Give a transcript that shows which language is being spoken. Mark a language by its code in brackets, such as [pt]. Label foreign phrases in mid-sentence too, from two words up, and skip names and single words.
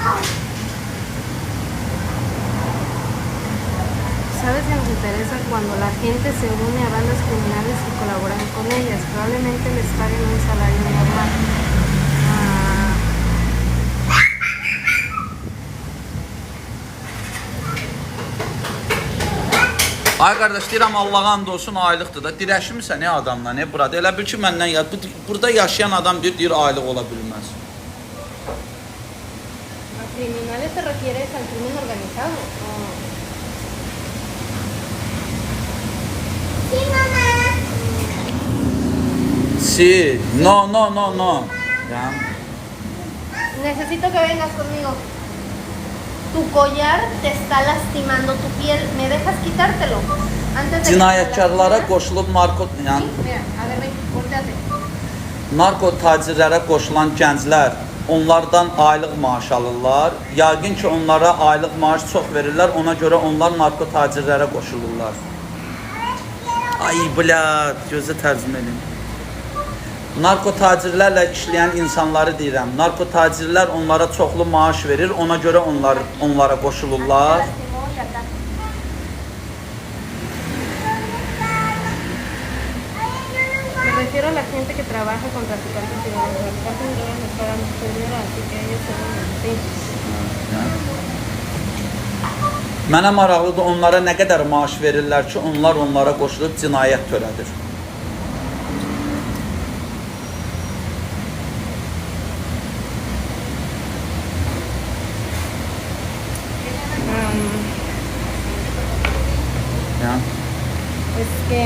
[es] ¿Sabes si nos interesa cuando las gente se une a bandas criminales y colaboran con ellas. Probablemente les paguen un salario normal. [az] Ay qardaş, deyirəm Allah'a and olsun aylıqdır da. Dirəşmirsən ne adamla, ne burada? Elə bil ki, məndən burada yaşayan adam deyir aylıq ola bilməz. [es] ¿A criminales te refieres al crimen organizado? Sí, mamá. Sí, no. Ya. Necesito que vengas conmigo. Tu collar te está lastimando tu piel. ¿Me dejas quitártelo? Antes de que [az] Cinayətkarlara [es] te [az] qoşulub [es] Sí, mira, a ver, ven, volteate. [az] narko tacirlərə qoşulan gənclər onlardan aylıq maaş alırlar. Yəqin ki, onlara aylıq maaş çox verirlər. Ona görə onlar narko tacirlərə qoşulurlar. Ay, blad, gözə tərcümə edin. Narko tacirlərlə işləyən insanları deyirəm. Narko tacirlər onlara çoxlu maaş verir. Ona görə onlara qoşulurlar. [es] Lastimó y acá. Me refiero a la gente que trabaja con traficantes y drogas. Los traficantes de drogas les pagan mucho dinero, así que ellos son así. [az] Mənə maraqlıdır, onlara nə qədər maaş verirlər ki, onlar onlara qoşulub cinayət törədir. [es] Ya. Es que